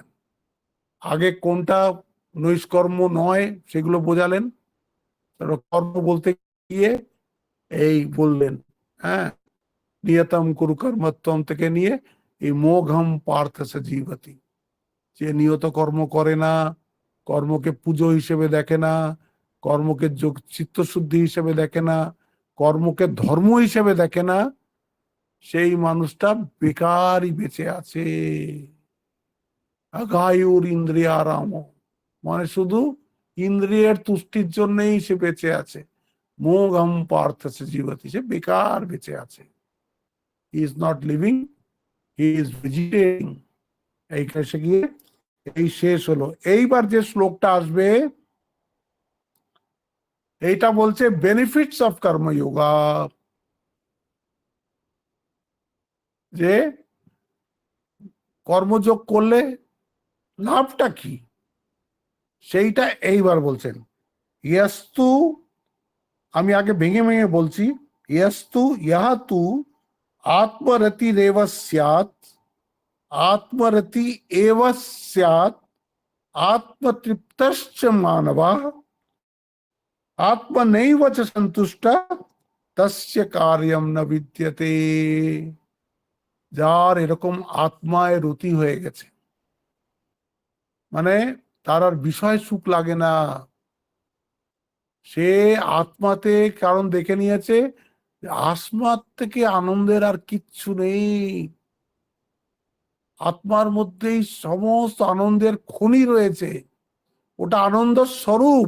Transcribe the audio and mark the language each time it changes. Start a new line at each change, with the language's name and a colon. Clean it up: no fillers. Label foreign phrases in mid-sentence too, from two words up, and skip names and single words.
Bangla: আগে কোনটা নৈষ্কর্ম নয় সেগুলো বোঝালেন, তারপর কর্ম বলতে গিয়ে এই বললেন, হ্যাঁ,
Sanskrit: নিয়তম কুরু কর্মত্বম
Bangla: থেকে নিয়ে এই
Sanskrit: মোঘম পার্থ সজীবতি,
Bangla: যে নিয়ত কর্ম করে না, কর্মকে পুজো হিসেবে দেখে না, কর্মকে চিত্তশুদ্ধি হিসেবে দেখে না, কর্মকে ধর্ম হিসেবে দেখে না, সেই মানুষটা বেকারই বেঁচে আছে।
Sanskrit: আগায়ুর ইন্দ্রিয়ারাম,
Bangla: মানে শুধু ইন্দ্রিয়ের তুষ্টির জন্যই সে বেঁচে আছে।
Sanskrit: মোঘম পার্থ সজীবতি,
Bangla: সে বেকার বেঁচে আছে।
English: He is not living, he is vegetating.
Bangla: এইখানে সে গিয়ে এই শেষ হলো। এইবার যে শ্লোকটা আসবে, এইটা বলছে
English: benefits of
Bangla: কর্মযোগা, যে কর্মযোগ করলে লাভটা কি সেইটা এইবার বলছেন। ইয়াস্তু, আমি আগে ভেঙে ভেঙে বলছি।
Sanskrit: ইয়াস্তু ইয়াতু আত্মরতি রেব স্যাৎ, আত্মরতি এব স্যাৎ, আত্মতৃপ্তশ্চ মানবः আত্মনৈব চ সন্তুষ্ট তস্য কার্যম ন বিদ্যতে।
Bangla: যার এরকম আত্মায় রতি হয়ে গেছে, মানে তার আর বিষয় সুখ লাগে না, সে আত্মাতে, কারণ দেখে নিয়েছে আত্মার থেকে আনন্দের আর কিচ্ছু নেই, আত্মার মধ্যেই সমস্ত আনন্দের খনি রয়েছে, ওটা আনন্দ স্বরূপ।